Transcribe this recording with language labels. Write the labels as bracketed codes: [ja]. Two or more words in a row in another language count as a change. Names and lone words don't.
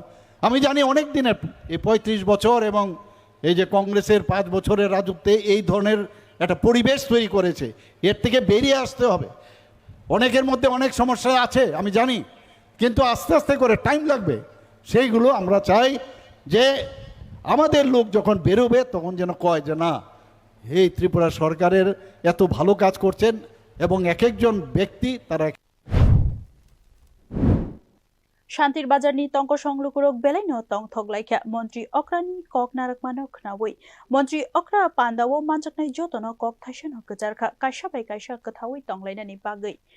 [bn] আমি জানি অনেক দিনের এই 35 বছর এবং এই যে কংগ্রেসের 5 বছরের রাজত্বে এই ধরনের একটা পরিবেশ তৈরি করেছে এর থেকে বেরিয়ে আসতে হবে অনেকের মধ্যে অনেক সমস্যা আছে আমি জানি কিন্তু আস্তে আস্তে করে টাইম লাগবে সেইগুলো আমরা চাই যে আমাদের লোক যখন বেরোবে তখন যেন কয় যে না এই ত্রিপুরা সরকারের এত ভালো কাজ করছেন এবং এক একজন ব্যক্তি তারা [trp] Shantir Bazar ni tongko song lukurok belai no tong thoglaikha Montri Okra ni kok narak mano khnawui Montri Okra pandawo manjaknai jotono kok thaisano kejarkha kaisa bai kaisa kathawi tonglaina ni bagai